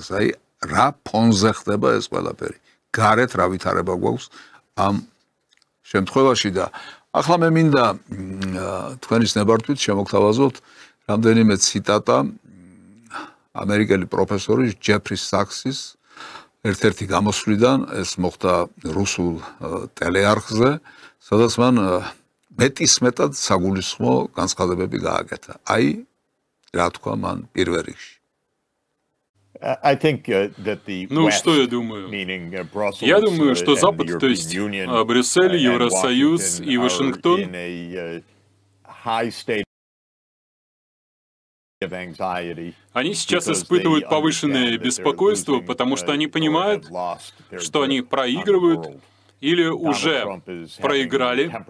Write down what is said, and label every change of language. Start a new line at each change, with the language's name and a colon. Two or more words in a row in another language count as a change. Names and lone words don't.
Georgian: აი რა ფონზე ხდება ეს ყველაფერი. გარეთ რა ვითარება გვაქვს ამ შემთხვევაში და ახლა მე მინდა თქვენის ნებართვით შემოგთავაზოთ რამდენიმე ციტატა ამერიკელი პროფესორის ჯეფრი საქსის ერთ-ერთი გამოსვლიდან, ეს მოხდა რუსულ ტელეარხზე, სადაც მან მეტისმეტად საგულისხმო განცხადებები გააკეთა. აი რა თქვა მან პირველ რიგში.
Russian: Ну, что я думаю? Я думаю, что Запад, то есть Брюссель, Евросоюз и Вашингтон они сейчас испытывают повышенное беспокойство, потому что они понимают, что они проигрывают или уже проиграли.